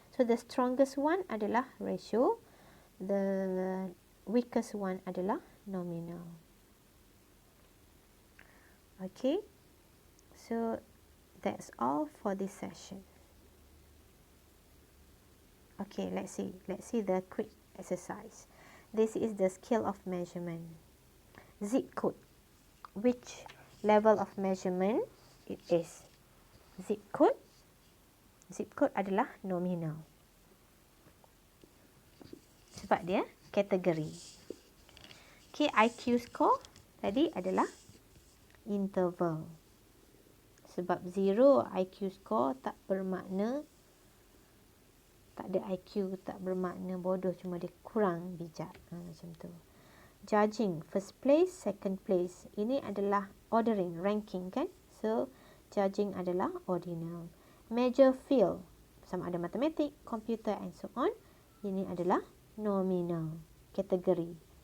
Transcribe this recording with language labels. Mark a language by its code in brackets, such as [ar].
[en] So the strongest one adalah ratio. The weakest one adalah nominal. Okay. So that's all for this session. Okay, let's see the quick exercise. This is the scale of measurement. Zip code. Which level of measurement it is? [ms] Zip code adalah nominal. Sebab dia kategori. Okay, IQ score tadi adalah interval. Sebab zero IQ score tak bermakna tak ada IQ, tak bermakna bodoh, cuma dia kurang bijak. Macam tu. [en] Judging, first place, second place. [ms] Ini adalah ordering, ranking kan. So, judging adalah ordinal. [en] Major field, [ms] sama ada matematik, [en] computer and so on. [ms] Ini adalah nominal, kategori.